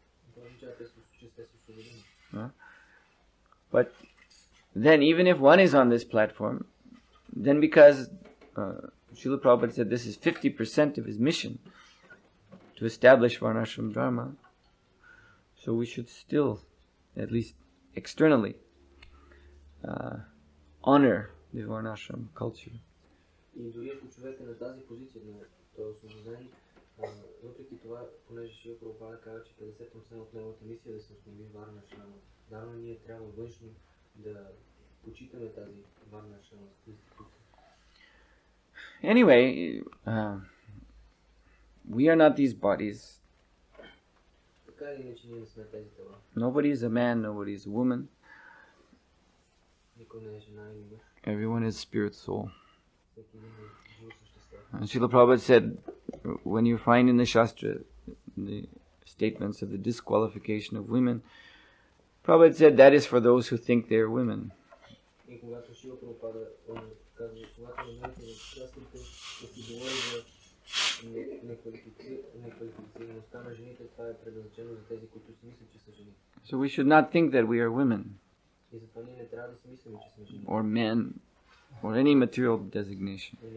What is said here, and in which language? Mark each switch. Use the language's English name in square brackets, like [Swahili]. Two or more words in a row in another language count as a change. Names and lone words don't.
[English] But then even if one is on this platform, then because Srila Prabhupada said this is 50% of his mission, to establish varnashram dharma, so we should still, at least externally, honor the varnashram culture. [Bulgarian] Въпреки това, понеже Шрила Прабхупада казва, че 50% от неговата мисия да се установи варнашрама, дарно ние трябва външно да почитаме тази варнашрама институция. [English] Anyway, we are not these bodies. [Bulgarian] Така или иначе ние не сме тези тела. [English] Nobody is a man, nobody is a woman. [Bulgarian] Никой не е жена или мъж. [English] Everyone is spirit soul. [Bulgarian] Всеки един е живо същество. [English] And Srila Prabhupada said, when you find in the Shastra the statements of the disqualification of women, Prabhupada said that is for those who think they are women. So we should not think that we are women or men or any material designation.